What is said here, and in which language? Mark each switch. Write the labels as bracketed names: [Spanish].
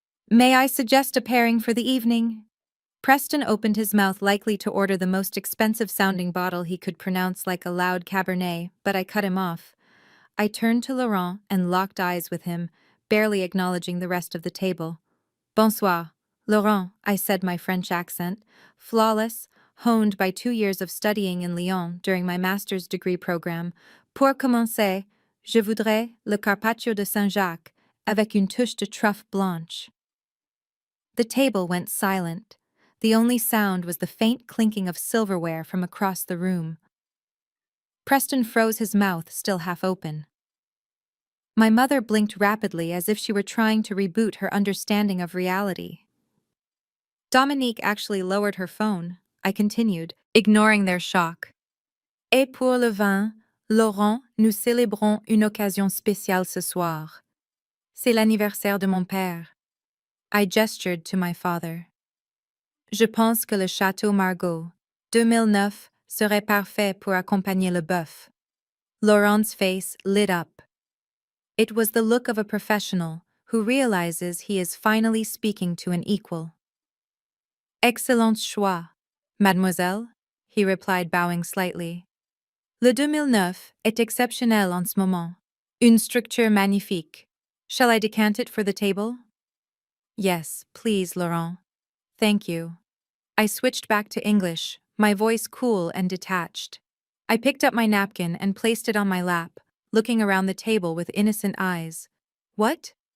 [English] "May I suggest a pairing for the evening?" Preston opened his mouth, likely to order the most expensive-sounding bottle he could pronounce like a loud Cabernet, but I cut him off. I turned to Laurent and locked eyes with him, barely acknowledging the rest of the table. [French] "Bonsoir, [English] Laurent," I said, my French accent, flawless, honed by 2 years of studying in Lyon during my master's degree program. [French] "Pour commencer, je voudrais le carpaccio de Saint-Jacques, avec une touche de truffe blanche." [English] The table went silent. The only sound was the faint clinking of silverware from across the room. Preston froze, his mouth still half open. My mother blinked rapidly, as if she were trying to reboot her understanding of reality. Dominique actually lowered her phone. I continued, ignoring their shock. [French] "Et pour le vin, Laurent, nous célébrons une occasion spéciale ce soir. C'est l'anniversaire de mon père." [English] I gestured to my father. [French] "Je pense que le Château Margaux, 2009, serait parfait pour accompagner le bœuf." [English] Laurent's face lit up. It was the look of a professional who realizes he is finally speaking to an equal. [French] "Excellent choix, mademoiselle," [English] he replied, bowing slightly. [French] "Le 2009 est exceptionnel en ce moment. Une structure magnifique. [English] Shall I decant it for the table?" "Yes, please, Laurent. Thank you." I switched back to English, my voice cool and detached. I picked up my napkin and placed it on my lap, looking around the table with innocent eyes. "What?